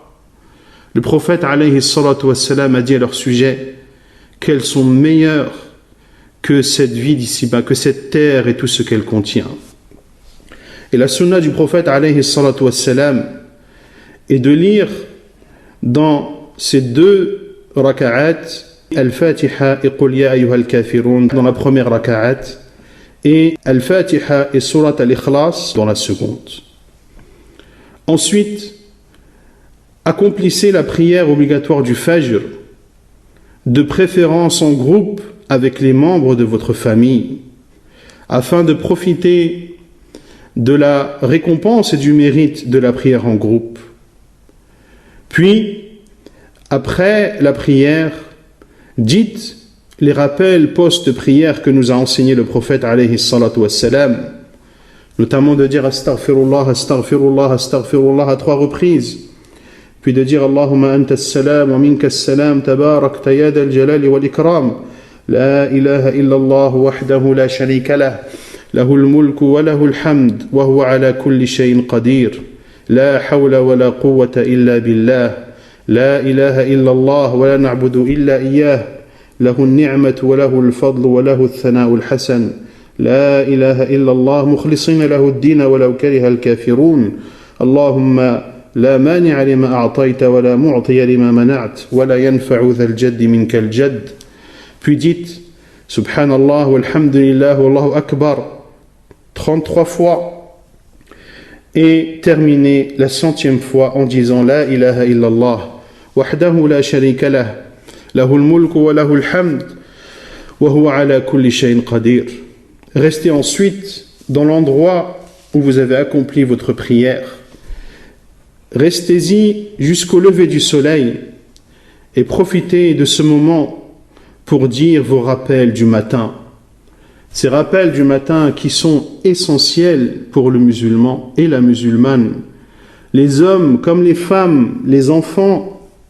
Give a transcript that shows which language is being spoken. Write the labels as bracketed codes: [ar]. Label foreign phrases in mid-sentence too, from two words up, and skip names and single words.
[fr] Le prophète [ar] عليه الصلاة والسلام [fr] a dit à leur sujet qu'elles sont meilleures que cette vie d'ici-bas, que cette terre et tout ce qu'elle contient. Et la sunna du prophète [ar] عليه الصلاة والسلام [fr] est de lire dans ces deux raka'at Al-Fatiha et Qul ya ayyuhal kafirun dans la première raka'at et Al-Fatiha et Surat Al-Ikhlas dans la seconde. Ensuite, accomplissez la prière obligatoire du Fajr, de préférence en groupe avec les membres de votre famille, afin de profiter de la récompense et du mérite de la prière en groupe. Puis, après la prière, dites les rappels post-prière que nous a enseigné le prophète [ar] عليه الصلاة والسلام, [fr] notamment de dire [ar] أستغفر الله أستغفر الله أستغفر الله [fr] à 3 reprises, puis de dire [ar] اللهم أنت السلام ومنك السلام تباركت يا ذا الجلال والإكرام لا إله إلا الله وحده لا شريك له له الملك وله الحمد وهو على كل شيء قدير لا حول ولا قوة إلا بالله لا إله إلا الله ولا نعبد إلا إياه له النعمة وله الفضل وله الثناء الحسن لا إله إلا الله مخلصين له الدين ولو كره الكافرون اللهم لا مانع لما أعطيت ولا معطي لما منعت ولا ينفع ذا الجد منك الجد. [fr] Puis dites [ar] سبحان الله والحمد لله والله أكبر [fr] 33 fois et terminez la 100e fois en disant [ar] لا إله إلا الله وحده لا شريك له له الملك وله الحمد وهو على كل شيء قدير. [fr] Restez ensuite dans l'endroit où vous avez accompli votre prière. Restez-y jusqu'au lever du soleil et profitez de ce moment pour dire vos rappels du matin. Ces rappels du matin qui sont essentiels pour le musulman et la musulmane, les hommes comme les femmes, les enfants.